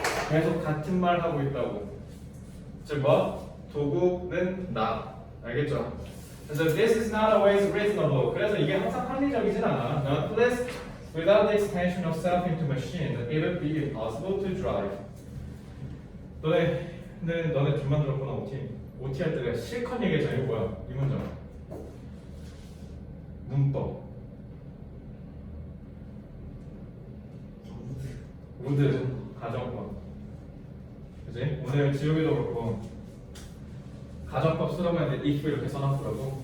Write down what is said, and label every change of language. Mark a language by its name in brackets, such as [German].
[Korean] 계속 같은 말 하고 있다고. 즉 뭐? 도구는 나. 알겠죠? 그래서 [English] this is not always reasonable. [Korean] 그래서 이게 항상 합리적이진 않아. [English] Nonetheless, without the extension of self into machine, it would be impossible to drive. [Korean] 너네 둘만 들었구나. OT 할 때 내가 실컷 얘기했잖아. 이거 뭐야? 이 문장. 문법. 우드 가정법. 그지? 오늘 지우개도 그렇고 가정법 쓰라고 했는데 if 이렇게 써놨더라고.